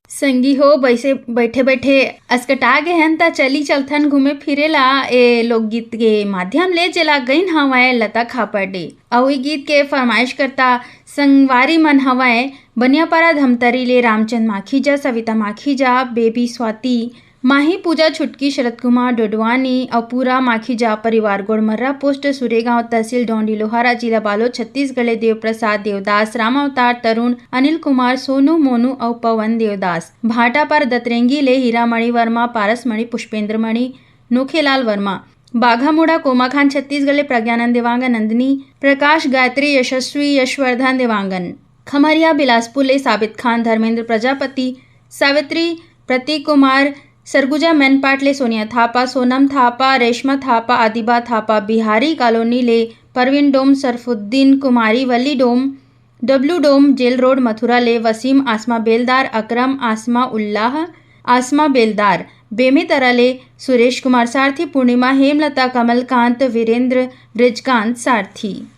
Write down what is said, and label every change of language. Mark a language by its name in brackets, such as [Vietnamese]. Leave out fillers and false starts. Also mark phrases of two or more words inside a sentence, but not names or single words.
[Chhattisgarhi] संगी हो बैसे बैठे बैठे अस्कटा गए हन त चली चलथन घूमे फिरे ला ए लोकगीत के माध्यम ले चला गईन हवाए लता खापर्डे अउ ई गीत के फरमाइश करता संगवारी मन हवाए बनियापारा धमतरी ले रामचंद माखीजा, सविता माखीजा, बेबी स्वाति, माही पूजा छुटकी, शरद कुमार डोडवानी और पूरा माखीजा परिवार गोड़मर्रा पोस्ट सुरेगांव तहसील डोंडी लोहारा जिला बालोद छत्तीसगढ़। देव प्रसाद देवदास, राम अवतार तरुण, अनिल कुमार, सोनू मोनू और पवन देवदास। भाटा पर दतरेंगी ले हीरामणि वर्मा, पारसमणि, पुष्पेंद्रमणि, नोखेलाल वर्मा। बाघामुड़ा कोमा खान छत्तीसगढ़। प्रज्ञानंद देवांगन, नंदिनी प्रकाश, गायत्री, यशस्वी, यशवर्धन देवांगन। खमरिया बिलासपुर ले साबित खान, धर्मेंद्र प्रजापति, सावित्री, प्रतीक कुमार, सरगुजा मैनपाट ले सोनिया थापा, सोनम थापा, रेशमा थापा, आदिबा थापा। बिहारी कॉलोनी ले परवीन डोम, सरफुद्दीन, कुमारी वली डोम, डब्लू डोम, जेल रोड मथुरा ले वसीम, आसमा बेलदार, अकरम, आसमा उल्लाह, आसमा बेलदार। बेमेतरा ले सुरेश कुमार सारथी, पूर्णिमा, हेमलता, कमलकांत, वीरेंद्र, ब्रिजकांत सारथी।